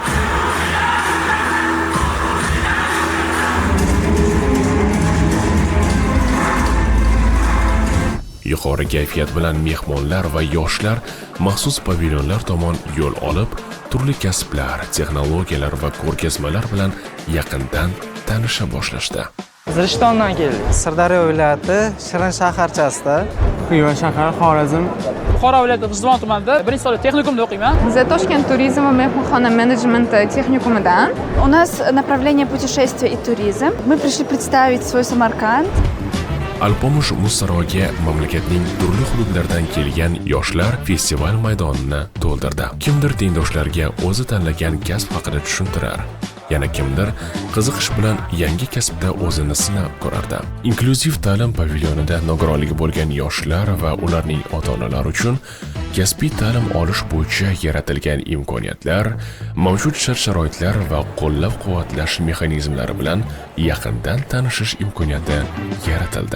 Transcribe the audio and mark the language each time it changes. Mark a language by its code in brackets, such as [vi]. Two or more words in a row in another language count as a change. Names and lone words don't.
[uz] Yuqori kayfiyat bilan mehmonlar va yoshlar maxsus pavilyonlar tomon yo'l olib, turli kasblar, texnologiyalar va ko'rgazmalar bilan yaqindan tanisha boshlashdi. Rishtondan keldik. Sirdaryo viloyati Shirin shaharchasida. Xiva shahar, Xorazm. Buxoro viloyati G'ijduvon tumanida birinchi soat texnikumda o'qiyman. Biz Toshkent turizm va mehmonxona menejmenti texnikumidan. [ru] У нас направление путешествия и туризм. Мы пришли представить свой Самарканд. [uz] Alpomush Mussaroga mamlakatning turli hududlaridan kelgan yoshlar festival maydonini to'ldirdi. Kimdir tengdoshlariga o'zi tanlagan kasb haqida tushuntirar, yana kimdir qiziqish bilan yangi kasbda o'zini sinab ko'rardi. Inklyuziv ta'lim pavilyonida nogironligi bo'lgan yoshlar va ularning ota-onalari uchun kasbiy ta'lim olish bo'yicha yaratilgan imkoniyatlar, mavjud shart-sharoitlar va qo'llab-quvvatlash mexanizmlari bilan yaqindan tanishish imkoniyati yaratildi.